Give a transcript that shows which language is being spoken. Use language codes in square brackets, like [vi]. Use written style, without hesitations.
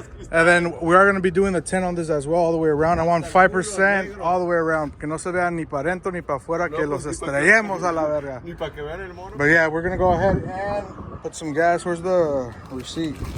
[en] And then we are going to be doing the 10 on this as well, all the way around. I want 5% all the way around. [es] Que no se vean ni para adentro ni para afuera, que los estrellemos a la verga. Ni para que vean el mono. [en] But yeah, we're going to go ahead and put some gas. Where's the receipt?